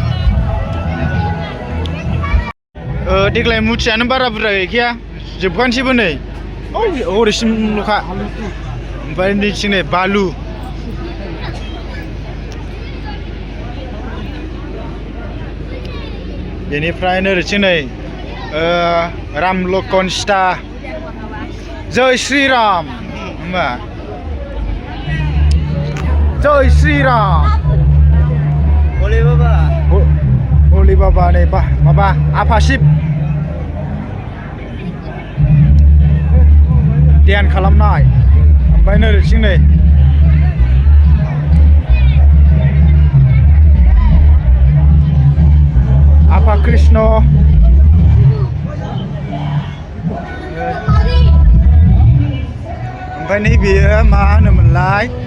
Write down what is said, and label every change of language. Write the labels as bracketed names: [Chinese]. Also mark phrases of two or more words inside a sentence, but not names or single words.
[Bodo] देग्लाय मुथियानो बारा बुरजा गैखाया जोबखानोसैबो नै हरैसिमल'खा ओमफ्राय नैथिं नै बालु बेनिफ्राय नैथिं नै राम लखन सीता [Hindi] जय श्री राम [Bodo] होमबा [Hindi] जय श्री राम [Bodo] हलि बाबा नै माबा आफा शिब ध्यान खालामनाय ओमफ्राय नैथिं नै आफा कृष्ण ओमफ्राय नैबेयो मा होनोमोनलाय